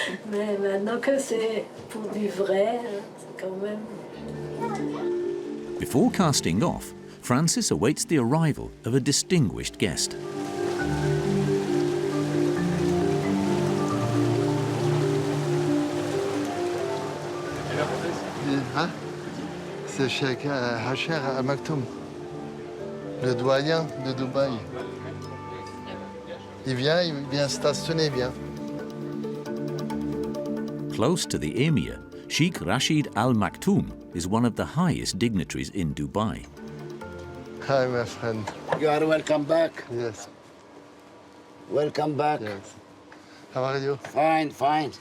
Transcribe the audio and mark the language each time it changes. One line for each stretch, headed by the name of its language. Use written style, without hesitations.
French: Mais maintenant que c'est pour du vrai, c'est quand même...
English: Before casting off, Francis awaits the arrival of a distinguished guest.
French: Hein? C'est Cheikh Hacher Al Maktoum, le doyen de Dubaï. Il vient stationner bien.
English: Close to the Emir, Sheikh Rashid Al Maktoum is one of the highest dignitaries in Dubai. Hi, my friend. You are welcome back. Yes. Welcome back. Yes. How are you? Fine, fine.